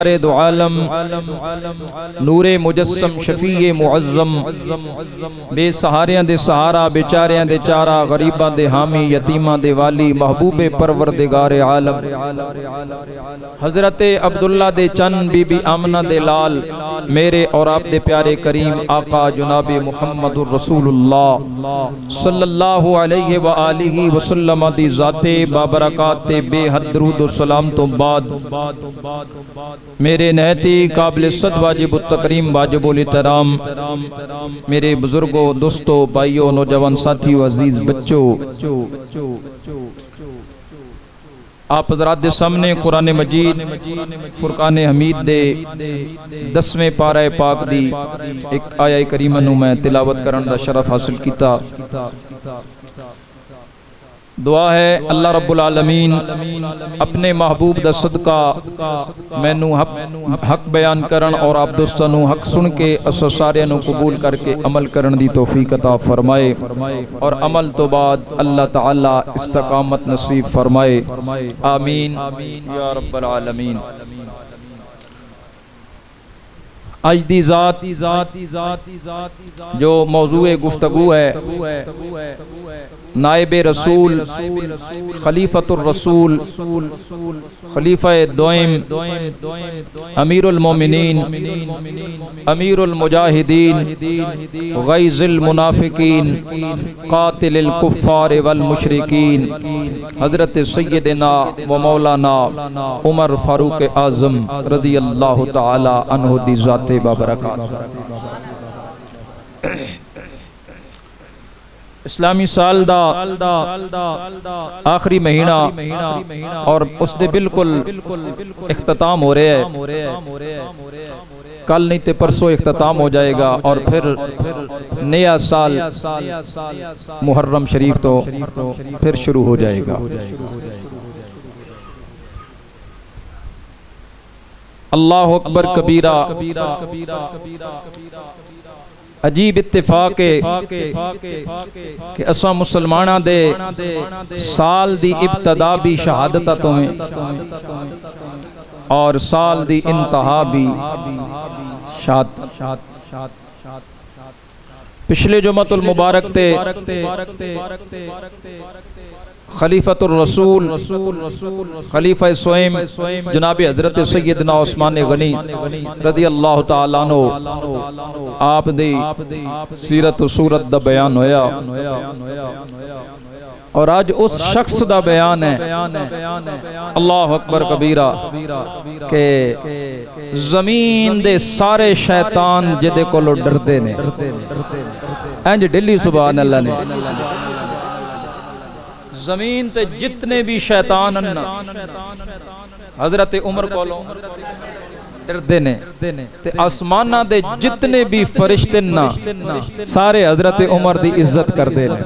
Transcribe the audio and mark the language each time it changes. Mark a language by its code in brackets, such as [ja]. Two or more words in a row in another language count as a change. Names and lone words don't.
[pa] دو عالم نورِ مجسم شفیعِ معظم بےسہاریاں دے سہارا بےچاریاں دے چارہ غریباں دے حامی یتیماں دے والی محبوبِ پروردگارِ عالم حضرت عبداللہ دے چند بی بی آمنہ دے لال میرے اور آپ دے پیارے کریم آقا جناب محمدالرسول اللہ [ar] صلى الله عليه وآله وسلم [pa] دی ذاتِ بابرکات تے بےحد درود و سلام توں بعد میرے نہتی قابلِ صد واجب تکریم واجب الاحترام میرے بزرگو دوستو بھائیو نوجوان ساتھیو عزیز بچو, آپ حضرات دے سامنے قرآن مجید فرقان حمید دے 10ویں پارہ پاک دی اک آیتِ کریمہ نوں میں تلاوت کرن دا شرف حاصل کیتا. دعا ہے اللہ رب العالمین اپنے محبوب دا صدقہ مینوں حق بیان کرن اور آپ دوستاں نوں حق سن کے اساں ساریاں نوں قبول کرکے عمل کرن دی توفیق عطا فرمائے اور عمل توں بعد اللہ تعالیٰ استقامت نصیب فرمائے, [ar] آمين يا رب العالمين. [pa] اج دی ذات جو موضوعِ گفتگو ہے نائبِ رسول خلیفۃ الرسول خلیفہ دوم امیرالمومنین امیرالمجاہدین غیظ المنافقین قاتل الکفار والمشرکین حضرت سیدنا و مولانا عمر فاروق اعظم [ar] رضي الله تعالى عنه [pa] دی ذاتِ بابرکات. [ur] اسلامی سال دا آخری مہینہ اور اس کے بالکل اختتام ہو رہا ہے، کل نہیں تو پرسوں اختتام ہو جائے گا اور پھر نیا سال محرم شریف تو پھر شروع ہو جائے گا. [ar] الله أكبر كبيرا. [pa] عجیب اتفاق کہ اسا مسلماناں دے سال دی ابتدا بھی شہادت توں اور سال دی انتہا بھی شہادت. پچھلے جمعۃ المبارک تے خلیفۃ الرسول خلیفہ سوم جناب حضرت سیدنا عثمان غنی [ar] رضي الله تعالى عنه [pa] آپ دی سیرت صورت دا بیان ہویا اور اج اس شخص دا بیان ہے [ar] الله أكبر كبيرا [pa] کہ زمین دے سارے شیطان جیدے کولوں ڈردے نے اینج دلی [ar] سبحان الله [pa] نے زمین تے جتنے بھی شیطان حضرت عمر کولوں ڈردے نے تے آسماناں دے جتنے بھی فرشتے نا سارے حضرت عمر دی عزت کردے نے.